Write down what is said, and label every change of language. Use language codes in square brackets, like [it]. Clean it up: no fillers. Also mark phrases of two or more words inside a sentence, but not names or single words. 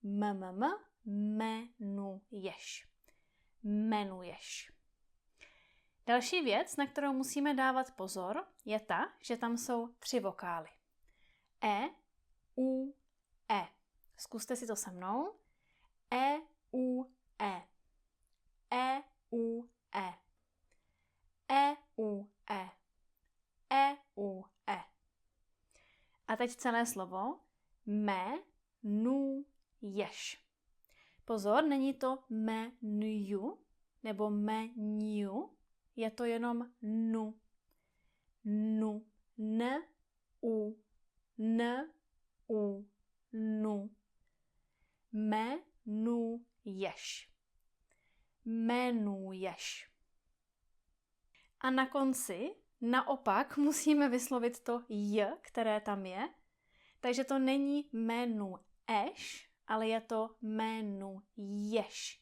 [cs] Jmenuješ. Jmenuješ. Další věc, na kterou musíme dávat pozor, je ta, že tam jsou 3 vokály. E, U, E. Zkuste si to se mnou. E, U, E. E, U, E. E, U, E. E, U, E. A teď celé slovo. Jmenuješ. Pozor, není to menuju nebo menu, je to jenom nu. Nu. N, U. Nu. Jmenuješ. Jmenuješ. A na konci naopak musíme vyslovit to j, které tam je. Takže to není jmenuješ, ale je to jmenuješ.